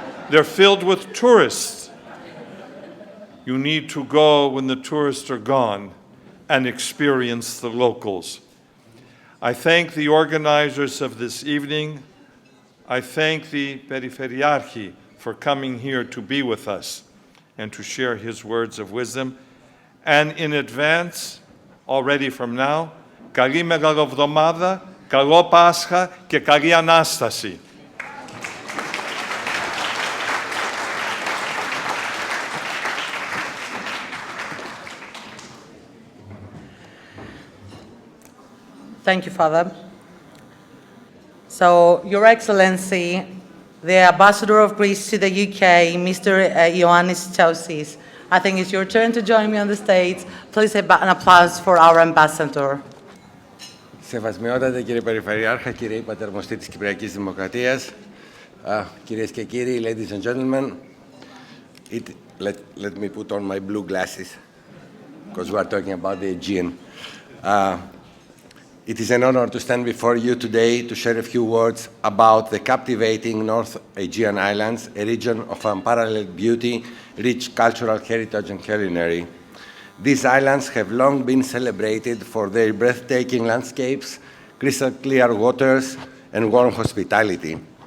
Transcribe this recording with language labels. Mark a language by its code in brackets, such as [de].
[en] They're filled with tourists. You need to go when the tourists are gone and experience the locals. I thank the organizers of this evening. I thank the Περιφερειάρχη for coming here to be with us and to share his words of wisdom. And in advance, already from now, [el] καλή Μεγαλοβδομάδα, καλό Πάσχα και καλή Ανάσταση. [en] Thank you, Father. So, Your Excellency, the Ambassador of Greece to the UK, Mr. Ioannis Chausis, I think it's your turn to join me on the stage. Please an applause for our Ambassador. [el] Σεβασμιότατε κύριε Περιφερειάρχα, κύριε Πατερμοστή της Κυπριακής Δημοκρατίας, κυρίες και κύριοι, [en] ladies and gentlemen, let me put on my blue glasses. because we are talking about the Aegean. It is an honor to stand before you today to share a few words about the captivating North Aegean Islands, a region of unparalleled beauty, rich cultural heritage and culinary. These islands have long been celebrated for their breathtaking landscapes, crystal clear waters, and warm hospitality.